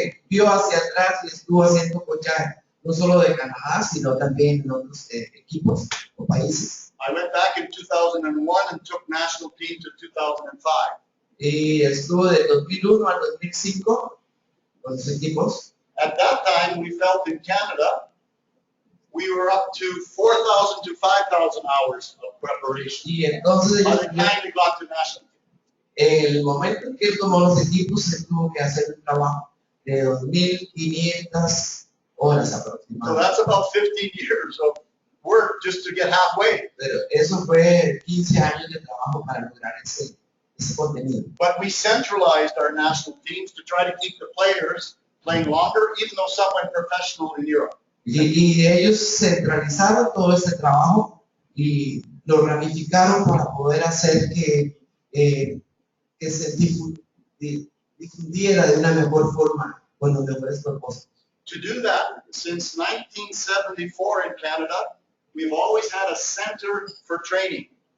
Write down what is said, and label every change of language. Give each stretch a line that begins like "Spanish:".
Spanish: Vio hacia atrás y estuvo haciendo coachaje, no solo de Canadá, sino también en otros equipos o países.
English: I went back in 2001 and took national team to 2005.
Spanish: Y estuvo de 2001 al 2005 con los equipos.
English: At that time, we felt in Canada, we were up to 4,000 to 5,000 hours of preparation.
Spanish: Y entonces
English: By the time we got to national team.
Spanish: el momento en que él tomó los equipos, se tuvo que hacer un trabajo de 2,500 horas
English: So
Spanish: aproximadamente.
English: that's about 15 years of work just to get halfway.
Spanish: Pero eso fue 15 años de trabajo para lograr ese contenido.
English: But we centralized our national teams to try to keep the players playing longer, even though some went professional in Europe.
Spanish: Y ellos centralizaron todo este trabajo y lo ramificaron para poder hacer que se difundiera de una mejor forma con los mejores propósitos.
English: To do that, since 1974 in Canada, we've always had a center for training.